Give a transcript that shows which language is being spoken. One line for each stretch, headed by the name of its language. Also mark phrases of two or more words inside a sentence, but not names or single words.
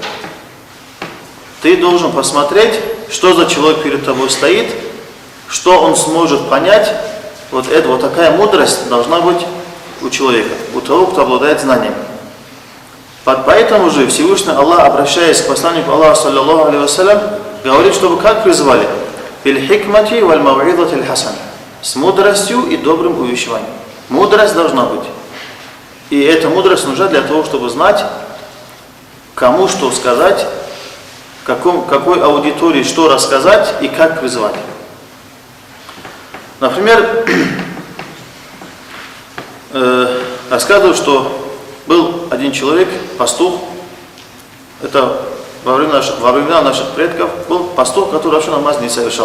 Russian: Ты должен посмотреть, что за человек перед тобой стоит, что он сможет понять. Вот такая мудрость должна быть у человека, у того, кто обладает знанием. Поэтому же Всевышний Аллах, обращаясь к посланнику Аллаха,
Arabic: صلى الله عليه وسلم,
Russian: говорит, чтобы как призывали?
Arabic: «بالحكمة والموعظة الحسنة».
Russian: С мудростью и добрым увещеванием. Мудрость должна быть. И эта мудрость нужна для того, чтобы знать, кому что сказать, какой аудитории что рассказать и как призывать. Например, рассказывают, что был один человек, пастух, это во времена наших предков, был пастух, который вообще намаз не совершал.